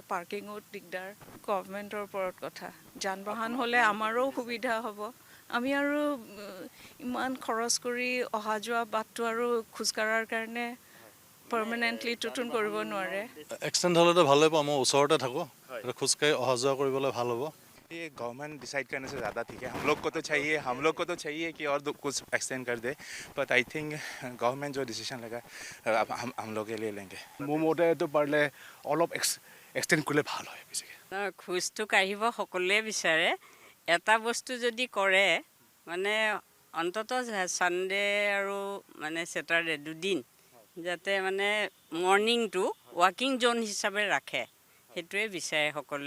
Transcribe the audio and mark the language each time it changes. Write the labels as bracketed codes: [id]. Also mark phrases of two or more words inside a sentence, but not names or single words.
[as] পাৰ্কিঙত দিগদাৰ, গভৰ্ণমেণ্টৰ ওপৰত কথা। যান বাহন হ'লে আমাৰো সুবিধা হ'ব। আমি আৰু ইমান খৰচ কৰি অহা যোৱা বাটটো আৰু খোজকাঢ়াৰ কাৰণে পাৰ্মানেণ্টলি টুটুন কৰিব নোৱাৰে। এক্সটেণ্ড হ'লেতো ভালেই পাওঁ, মই ওচৰতে থাকোঁ, খোজকাঢ়ি অহা যোৱা কৰিবলৈ ভাল হ'ব। [hi] ये [en] government decide [hi] करने से ज़्यादा ठीक है। हम लोग को तो चाहिए कि और कुछ एक्सटेंड कर दे, [en] but I think [hi] गवर्नमेंट जो डिसीजन लेगा हम लोग के लिए लेंगे। [as] মোৰ মতেতো পাৰিলে অলপ এক্সটেণ্ড কৰিলে ভাল হয় বেছিকৈ। খোজটো কাঢ়িব সকলোৱে বিচাৰে। এটা বস্তু যদি কৰে, মানে অন্ততঃ ছানডে আৰু মানে ছেটাৰডে দুদিন যাতে মানে মৰ্ণিংটো [en] walking zone [as] হিচাপে ৰাখে, সেইটোৱে বিচাৰে সকলোৱে।